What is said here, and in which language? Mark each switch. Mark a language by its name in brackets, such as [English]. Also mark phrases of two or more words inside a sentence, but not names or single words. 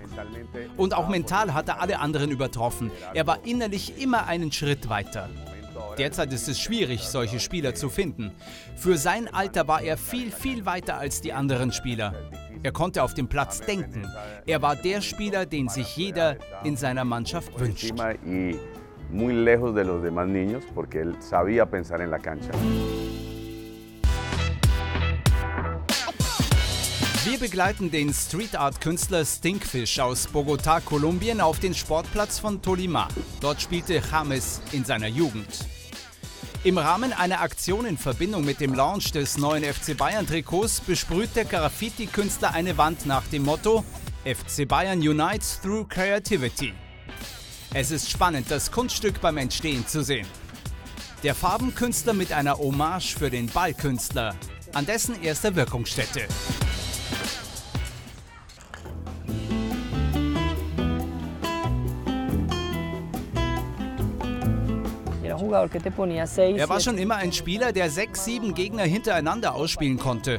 [German] Und auch mental hat er alle anderen übertroffen. Er war innerlich immer einen Schritt weiter. Derzeit ist es schwierig, solche Spieler zu finden. Für sein Alter war er viel, viel weiter als die anderen Spieler. Er konnte auf dem Platz denken. Er war der Spieler, den sich jeder in seiner Mannschaft wünscht. [Spanish] Muy lejos de los demás niños, porque él sabía pensar en la cancha. [German] Wir begleiten den Street-Art-Künstler Stinkfish aus Bogotá, Kolumbien, auf den Sportplatz von Tolima. Dort spielte James in seiner Jugend. Im Rahmen einer Aktion in Verbindung mit dem Launch des neuen FC Bayern-Trikots besprüht der Graffiti-Künstler eine Wand nach dem Motto FC Bayern [English] unites through creativity. [German] Es ist spannend, das Kunststück beim Entstehen zu sehen. Der Farbenkünstler mit einer Hommage für den Ballkünstler an dessen erster Wirkungsstätte. Er war schon immer ein Spieler, der 6, 7 Gegner hintereinander ausspielen konnte.